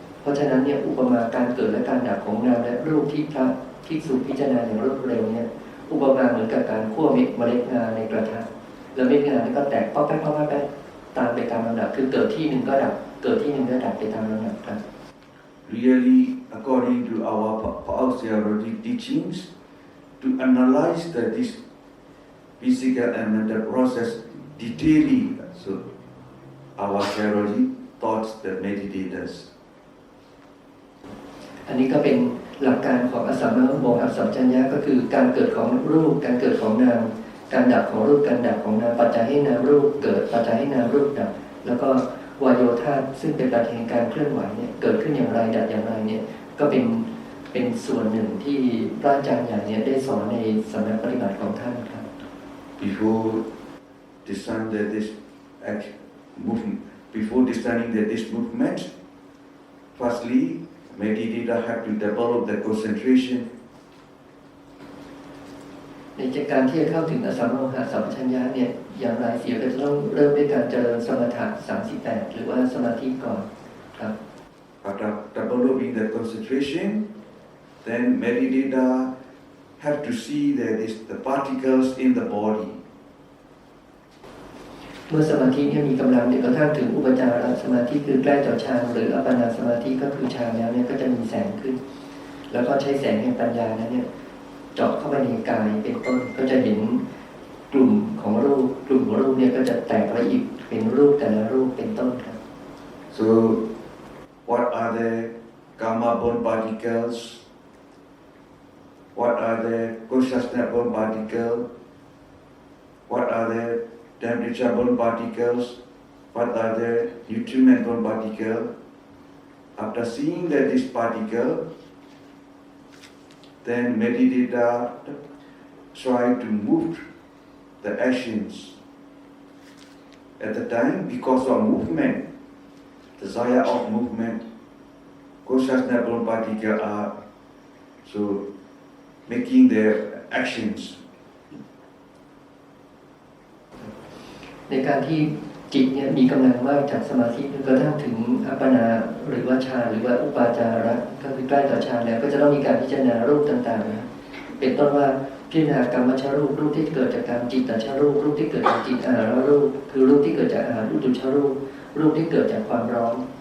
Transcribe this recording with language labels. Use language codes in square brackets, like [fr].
[th] เพราะฉะนั้นเนี่ยอุปมาการเกิดและการดับของนามและรูปที่พระภิกษุพิจารณาอย่างรวดเร็วเนี่ยอุปมาเหมือนกับการคั่วเมล็ดงาในกระทะแล้วเม็ดงานี่ก็แตกป๊อกแป๊กป๊อกแป๊กตามไปตามลำดับคือเกิดที่หนึ่งก็ดับเกิดที่หนึ่งก็ดับไปตามลำดับครับ [en] Really, according to our theology teachings, to analyze this physical and mental process detailedly, so our theology taught the meditators. [th] อันนี้ก็เป็นหลักการของอสัมมโมหะสัมปชัญญะก็คือการเกิดของรูปการเกิดของนามการดับของรูปการดับของนามปัจจัยให้นามรูปเกิดปัจจัยให้นามรูปดับแล้วก็วายโยธาซึ่งเป็นปัจจัยแห่งการเคลื่อนไหวเนี่ยเกิดขึ้นอย่างไรดับอย่างไรเนี่ยก็เป็นส่วนหนึ่งที่พระอาจารย์ใหญ่เนี่ยได้สอนในสำนักปฏิบัติของท่านครับ [en] Before deciding this movement, firstly, meditator have to develop the concentration. [th] ในการที่จะเข้าถึงอสัมมโมหะสัมปชัญญะเนี่ยอย่างไรเสียก็จะต้องเริ่มด้วยการเจริญสมถะ38หรือว่าสมาธิก่อนครับ [en] After developing the concentration, then meditator have to see that the particles in the body. [th] เมื่อสมาธิมีกำลังจนกระทั่งถึงอุปจารสมาธิคือใกล้ต่อฌานหรืออัปปนาสมาธิก็คือฌานแล้วเนี่ยก็จะมีแสงขึ้นแล้วก็ใช้แสงแห่งปัญญานั้นเนี่ยเจาะเข้าไปในกายเป็นต้นก็จะเห็นกลุ่มของรูปเนี่ยก็จะแตกละเอียดเป็นรูปแต่ละรูปเป็นต้นครับ [en] So what are the karma-born particles? What are the consciousness-born particles? What are the temperature-born particles? What are the nutriment-born particles? After seeing that this particle, then meditator try to move the actions. At the time, because of movement, desire of movement, consciousness-born particles are so making their actions. [th] ในการที่จิตเนี่ยมีกำลังมากจากสมาธิจนกระทั่งถึงอัปปนาหรือว่าฌานหรือว่าอุปาจาระก็คือใกล้ต่อฌานแล้วก็จะต้องมีการพิจารณารูปต่างๆนะเป็นต้นว่าพิจารณากรรมชรูปรูปที่เกิดจากการจิตตชรูปรูปที่เกิดจากจิตอาหารรูปคือรูปที่เกิดจากอาหารอุตุชรูปรูปที่เกิดจากความร้อน